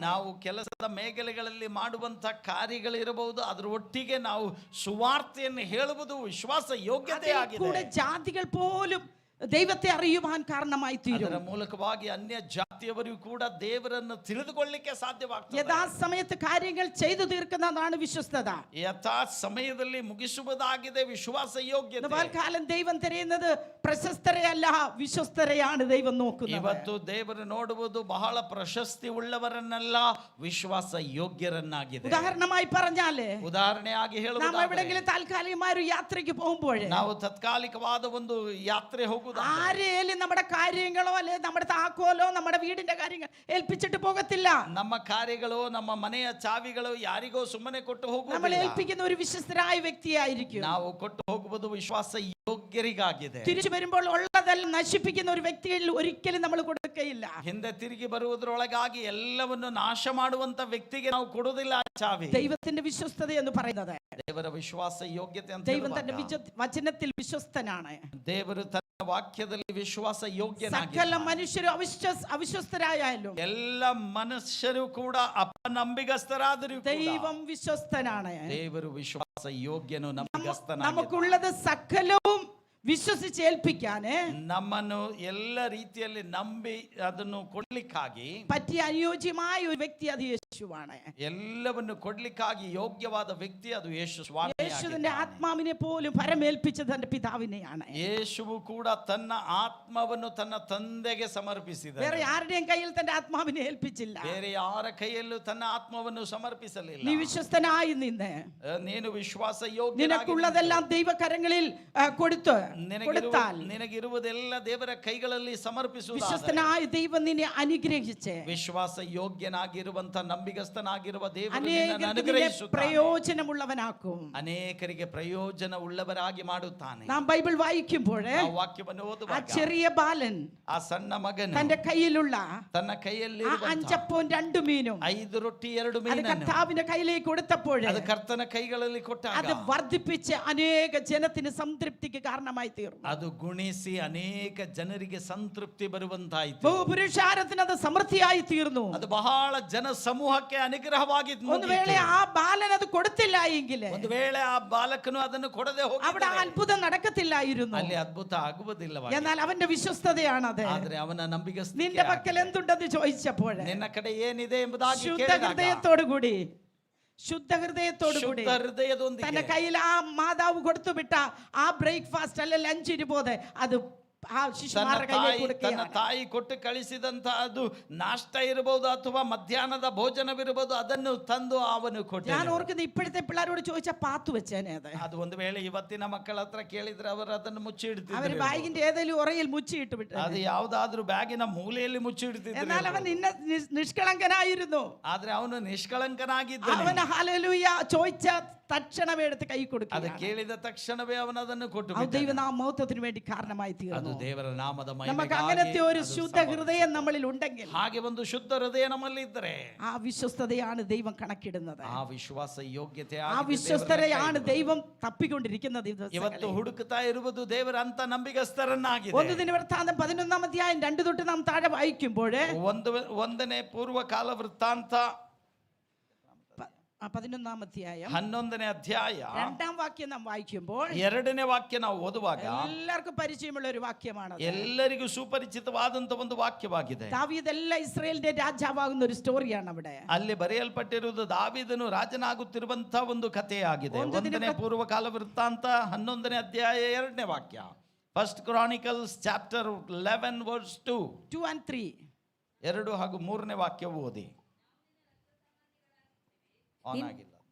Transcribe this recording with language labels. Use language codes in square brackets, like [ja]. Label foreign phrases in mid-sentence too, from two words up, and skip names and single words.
[kn] ನಾವು ಕೆಲಸದ ಮೇഖಲೆಗಳಲ್ಲಿ ಮಾಡುವಂತ ಕಾರ್ಯಗಳಿರಬಹುದು, ಅದರ ಒಟ್ಟಿಗೆ ನಾವು ಸುವಾರ್ತೆಯನ್ನು ಹೇಳುವುದು ವಿಶ್ವಾಸ ಯೋಗ್ಯತೆ ಆಗಿದೆ. [ml] കൂടെ ജാതികൾ പോലും ദൈവത്തെ അറിയുവാൻ കാരണമായി തീരും. [kn] ಅದರ ಮೂಲಕವಾಗಿ ಅನ್ಯ ಜಾತಿಯವರಿಗೂ ಕೂಡ ದೇವರನ್ನು ತಿಳಿದುಕೊಳ್ಳಲಿಕ್ಕೆ ಸಾಧ್ಯವಾಗ್ತದೆ. [ml] യഥാസമയത്ത് കാര്യങ്ങൾ ചെയ്തു തീർക്കുന്നതാണ് വിശ്വസ്തത. [kn] ಯಥಾ ಸಮಯದಲ್ಲಿ ಮುಗಿಸುವುದಾಗಿದೆ ವಿಶ್ವಾಸ ಯೋಗ್ಯತೆ. [ml] കാലം ദൈവം തിരയുന്നത് പ്രശസ്തരെയല്ല, വിശ്വസ്തരെയാണ് ദൈവം നോക്കുന്നത്. [kn] ಇವತ್ತು ದೇವರು ನೋಡುವುದು ಬಹಳ ಪ್ರಶಸ್ತಿ ಉಳ್ಳವರನ್ನೆಲ್ಲ, ವಿಶ್ವಾಸ ಯೋಗ್ಯರನ್ನಾಗಿದೆ. [ml] ഉദാഹരണമായി പറഞ്ഞാല് [kn] ಉದಾಹರಣೆಯಾಗಿ [ml] നാം [kn] ಹೇಳುವುದಾದರೆ [ml] എവിടെങ്കിലും താൽക്കാലികമായ ഒരു യാത്രയ്ക്ക് പോകുമ്പോൾ [kn] ನಾವು ತಾತ್ಕಾಲಿಕವಾದ ಒಂದು ಯಾತ್ರೆ ಹೋಗುವುದಾದರೆ [ml] ആരെയും നമ്മുടെ കാര്യങ്ങളോ അല്ലെ നമ്മുടെ താക്കോലോ നമ്മുടെ വീടിന്റെ കാര്യങ്ങൾ ഏൽപ്പിച്ചിട്ട് പോകത്തില്ല. [kn] ನಮ್ಮ ಕಾರ್ಯಗಳು, ನಮ್ಮ ಮನೆಯ ಚಾವಿಗಳು ಯಾರಿಗೋ ಸುಮ್ಮನೆ ಕೊಟ್ಟು [ml] നമ്മൾ [kn] ಹೋಗುವುದಿಲ್ಲ. [ml] ഏൽപ്പിക്കുന്ന ഒരു വിശ്വസ്തരായ വ്യക്തിയായിരിക്കും. [kn] ನಾವು ಕೊಟ್ಟು ಹೋಗುವುದು ವಿಶ್ವಾಸ ಯೋಗ್ಯರಿಗಾಗಿದೆ. [ml] തിരിച്ചു വരുമ്പോൾ ഉള്ളതെല്ലാം നശിപ്പിക്കുന്ന ഒരു വ്യക്തിയിൽ ഒരിക്കലും നമ്മൾ കൊടുക്കുകയില്ല. [kn] ಹಿಂದೆ ತಿರುಗಿ ಬರುವುದರೊಳಗಾಗಿ ಎಲ್ಲವನ್ನು ನಾಶ ಮಾಡುವಂತ ವ್ಯಕ್ತಿಗೆ ನಾವು ಕೊಡುವುದಿಲ್ಲ ಚಾವಿ. [ml] ദൈവത്തിന്റെ വിശ്വസ്തത എന്ന് പറയുന്നത് [kn] ದೇವರ ವಿಶ್ವಾಸ ಯೋಗ್ಯತೆ ಅಂತ [ml] ദൈവം തന്റെ [kn] ಹೇಳುವಾಗ [ml] വചനത്തിൽ വിശ്വസ്തനാണ്. [kn] ದೇವರು ತನ್ನ ವಾಕ್ಯದಲ್ಲಿ ವಿಶ್ವಾಸ [ml] സകല [kn] ಯೋಗ್ಯನಾಗಿದ್ದಾನೆ. [ml] മനുഷ്യരും അവിശ്വസ്തരായാലും [kn] ಎಲ್ಲ ಮನುಷ್ಯರು ಕೂಡ ಅಪನಂಬಿಗಸ್ತರಾದರೂ ಕೂಡ [ml] ദൈവം വിശ്വസ്തനാണ്. [kn] ದೇವರು ವಿಶ್ವಾಸ ಯೋಗ್ಯನು, ನಂಬಿಗಸ್ತನಾಗಿದ್ದಾನೆ. [ml] നമുക്കുള്ളത് സകലവും വിശ്വസിച്ച് ഏൽപ്പിക്കാന് [kn] ನಮ್ಮನ್ನು ಎಲ್ಲ ರೀತಿಯಲ್ಲಿ ನಂಬಿ ಅದನ್ನು ಕೊಡ್ಲಿಕ್ಕಾಗಿ [ml] പറ്റിയ അനുയോജ്യമായ ഒരു വ്യക്തി അത് യേശുവാണ്. [kn] ಎಲ್ಲವನ್ನು ಕೊಡ್ಲಿಕ್ಕಾಗಿ ಯೋಗ್ಯವಾದ ವ್ಯಕ್ತಿ ಅದು ಯೇಸು ಸ್ವಾಮಿ. [ml] യേശുവിന്റെ ആത്മാവിനെ പോലും പരമേൽപ്പിച്ചത് തന്റെ പിതാവിനെയാണ്. [kn] ಯೇಸುವು ಕೂಡ ತನ್ನ ಆತ್ಮವನ್ನು ತನ್ನ ತಂದೆಗೆ ಸಮರ್ಪಿಸಿದ. [ml] വേറെ ആരുടെയും കയ്യിൽ തന്റെ ആത്മാവിനെ ഏൽപ്പിച്ചില്ല. [kn] ಬೇರೆ ಯಾರ ಕೈಯಲ್ಲೂ ತನ್ನ ಆತ್ಮವನ್ನು ಸಮರ್ಪಿಸಲಿಲ್ಲ. [ml] നീ വിശ്വസ്തനായി നിന്ന് [kn] ನೀನು ವಿಶ್ವಾಸ ಯೋಗ್ಯ, [ml] നിനക്കുള്ളതെല്ലാം ദൈവകരങ്ങളിൽ കൊടുത്താൽ [kn] ನಿನಗಿರುವುದೆಲ್ಲ ದೇವರ ಕೈಗಳಲ್ಲಿ ಸಮರ್ಪಿಸುವುದು. [ml] വിശ്വസ്തനായ ദൈവം നിന്നെ അനുഗ്രഹിച്ച് [kn] ವಿಶ್ವಾಸ ಯೋಗ್ಯನಾಗಿರುವಂತ ನಂಬಿಗಸ್ತನಾಗಿರುವ ದೇವರು [ml] അനേകർക്ക് [kn] ಅನುಗ್ರಹಿಸುತ್ತಾನೆ. [ml] പ്രയോജനമുള്ളവനാക്കും. [kn] ಅನೇಕರಿಗೆ ಪ್ರಯೋಜನ ಉಳ್ಳವರಾಗಿ ಮಾಡುತ್ತಾನೆ. [ml] നാം ബൈബിൾ വായിക്കുമ്പോൾ [kn] ನಾವು ವಾಕ್ಯವನ್ನು [ml] ആ [kn] ಓದುವಾಗ [ml] ചെറിയ ബാലൻ [kn] ಆ ಸಣ್ಣ ಮಗನು [ml] തന്റെ കയ്യിലുള്ള [kn] ತನ್ನ ಕೈಯಲ್ಲಿ [ml] ആ 5 അപ്പവും 2 മീനും [kn] 5 ರೊಟ್ಟಿ 2 [ml] അത് [kn] ಮೀನನ್ನು [ml] കർത്താവിന്റെ കയ്യിലേക്ക് കൊടുത്തപ്പോൾ [kn] ಅದು ಕರ್ತನ ಕೈಗಳಲ್ಲಿ ಕೊಟ್ಟಾಗ [ml] അത് വർദ്ധിപ്പിച്ച് അനേക ജനത്തിന് സംതൃപ്തിക്ക് കാരണമായി തീർന്നു. [kn] ಅದು ಗುಣಿಸಿ ಅನೇಕ ಜನರಿಗೆ ಸಂತೃಪ್ತಿ ಬರುವಂತಾಯಿತು. [ml] ബഹുപുരുഷാരത്തിന് അത് സമൃദ്ധിയായി തീർന്നു. [kn] ಅದು ಬಹಳ ಜನ ಸಮೂಹಕ್ಕೆ ಅನುಗ್ರಹವಾಗಿ ಒಂದು ವೇಳೆ ಆ [ml] ബാലൻ അത് കൊടുത്തില്ല എങ്കിൽ [kn] ಒಂದು ವೇಳೆ ಆ ಬಾಲಕನು ಅದನ್ನು ಕೊಡದೆ [ml] അവിടെ [kn] ಹೋಗಿದ್ದರೆ [ml] അത്ഭുതം നടക്കത്തില്ലായിരുന്നു. [kn] ಅಲ್ಲಿ ಅದ್ಭುತ ಆಗುವುದಿಲ್ಲ. [ml] എന്നാൽ അവന്റെ വിശ്വസ്തതയാണത്. [kn] ಆದ್ರೆ ಅವನ ನಂಬಿಗಸ್ತಿಕೆ, [ml] നിന്റെ പക്കൽ എന്തുണ്ടെന്ന് ചോദിച്ചപ്പോൾ [kn] ನಿನ್ನ ಕಡೆ ಏನಿದೆ ಎಂಬುದಾಗಿ [ml] ശുദ്ധ [kn] ಕೇಳಿದಾಗ [ml] ഹൃദയത്തോടു കൂടി ശുദ്ധ ഹൃദയത്തോടു കൂടി [kn] ಶುದ್ಧ ಹೃದಯದೊಂದಿಗೆ ತನ್ನ ಕೈಯಲ್ಲಿ ಆ ಮಾದಾವು ಕೊಡ್ತು ಬಿಟ್ಟ ಆ ಬ್ರೇಕ್ಫಾಸ್ಟ್ ಅಲ್ಲ ಲಂಚ್ ಇರಬಹುದು ಅದು ಆ ಶಿಶುಮಾರ ಕೈಯಲ್ಲಿ ತನ್ನ ತಾಯಿ ಕೊಟ್ಟು ಕಳಿಸಿದಂತ ಅದು ನಾಷ್ಟ ಇರಬಹುದು ಅಥವಾ ಮಧ್ಯಾಹ್ನದ ಭೋಜನವಿರಬಹುದು, ಅದನ್ನು ತಂದು ಅವನು ಕೊಟ್ಟ. [ml] ഞാൻ ഓർക്കുന്നത് ഇപ്പോഴത്തെ പിള്ളേരോട് ചോദിച്ചാൽ പാത്തു വെച്ചേനെ [kn] ಅದು ಒಂದು ವೇಳೆ ಇವತ್ತಿನ ಮಕ್ಕಳ ಹತ್ರ ಕೇಳಿದ್ರೆ ಅವರು ಅದನ್ನು ಮುಚ್ಚಿ [ml] അവർ [kn] ಇಡ್ತಿದ್ರು. [ml] ബാഗിന്റെ ഏതെങ്കിലും ഉറയിൽ മുച്ചി ഇട്ട് വിട്ടു. [kn] ಅದು ಯಾವ್ದಾದ್ರೂ ಬ್ಯಾಗಿನ ಮೂಲೆಯಲ್ಲಿ ಮುಚ್ಚಿ ಇಡ್ತಿದ್ರು. [ml] എന്നാൽ അവൻ നിഷ്കളങ്കനായിരുന്നു. [kn] ಆದ್ರೆ ಅವನು ನಿಷ್ಕಳಂಕನಾಗಿದ್ದಾನೆ. [ml] അവൻ ഹല്ലേലൂയ ചോദിച്ച തക്ഷണമേ എടുത്ത് കൈ കൊടുക്കുക. [kn] ಅದು ಕೇಳಿದ ತಕ್ಷಣವೇ ಅವನು ಅದನ್ನು ಕೊಟ್ಟು [ml] അത് ദൈവനാമ മഹത്വത്തിന് വേണ്ടി കാരണമായി [kn] ಅದು [ml] തീർന്നു. [kn] ದೇವರ ನಾಮದ [ml] നമുക്ക് [kn] ಮಹಿಮೆಗಾಗಿ [ml] അങ്ങനത്തെ ഒരു [kn] ಅದು [ml] ശുദ്ധ [kn] ಸಮರ್ಥ. [ml] ഹൃദയം നമ്മളിൽ ഉണ്ടെങ്കിൽ [kn] ಹಾಗೆ ಒಂದು ಶುದ್ಧ ಹೃದಯ ನಮ್ಮಲ್ಲಿ ಇದ್ದರೆ [ml] ആ വിശ്വസ്തതയാണ് ദൈവം കണക്കിടുന്നത്. [kn] ಆ ವಿಶ್ವಾಸ ಯೋಗ್ಯತೆ [ml] ആ വിശ്വസ്തതയാണ് ദൈവം തപ്പിക്കൊണ്ടിരിക്കുന്നത്. [kn] ಇವತ್ತು ಹುಡುಕುತ್ತಾ ಇರುವುದು ದೇವರ ಅಂತ ನಂಬಿಗಸ್ತರನ್ನಾಗಿದೆ. [ml] ಒಂದು ದಿನವೃತ್ತಾಂತ 11 ಅಧ್ಯಾയം 2 തൊട്ട് നാം താഴെ വായിക്കുമ്പോൾ [kn] ಒಂದನೇ ಪೂರ್ವಕಾಲ ವೃತ್ತಾಂತ [ml] 11 ಅಧ್ಯಾയം [kn] 11ನೇ ಅಧ್ಯಾಯ [ml] 2ാം വാക്യം നാം വായിക്കുമ്പോൾ [kn] 2ನೇ ವಾಕ್ಯ ನಾವು ಓದುವಾಗ [ml] എല്ലാവർക്കും പരിചയമുള്ള ഒരു വാക്യമാണ്. [kn] ಎಲ್ಲರಿಗೂ ಸುಪರಿಚಿತವಾದಂತ ಒಂದು ವಾಕ್ಯವಾಗಿದೆ. [ml] ദാവീദ് എല്ലാ ഇസ്രായേലിന്റെ രാജാവാകുന്ന ഒരു സ്റ്റോറിയാണ് അവിടെ. [kn] ಅಲ್ಲಿ ಬರೆಯಲ್ಪಟ್ಟಿರುವುದು ದಾವೀದನು ರಾಜನಾಗುತ್ತಿರುವಂತ ಒಂದು ಕಥೆಯಾಗಿದೆ. 1ನೇ ಪೂರ್ವಕಾಲ ವೃತ್ತಾಂತ 11ನೇ ಅಧ್ಯಾಯ 2ನೇ ವಾಕ್ಯ. [en] First Chronicles chapter 11 verse 2 and 3 [kn] 2 ಹಾಗೂ 3ನೇ ವಾಕ್ಯ ಓದಿ. ಆನ್ ಆಗಿಲ್ಲ.